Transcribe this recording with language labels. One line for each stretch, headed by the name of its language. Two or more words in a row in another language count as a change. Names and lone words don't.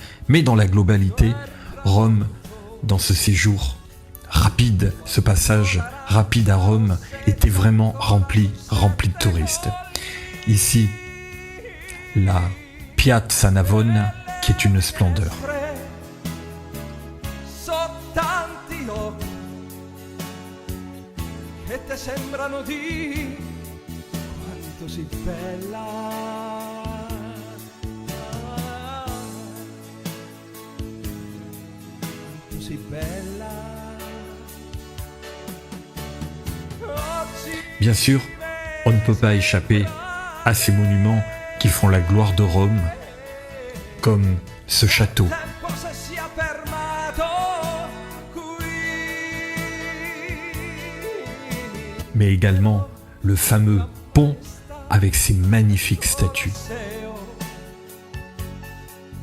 French: Mais dans la globalité, Rome, dans ce séjour rapide, ce passage rapide à Rome, était vraiment rempli de touristes. Ici, la Piazza Navona, qui est une splendeur.
Italian: Sembrano di quanto sei bella, quanto sei bella.
French: Bien sûr, on ne peut pas échapper à ces monuments qui font la gloire de Rome, comme ce château. Mais également le fameux pont avec ses magnifiques statues.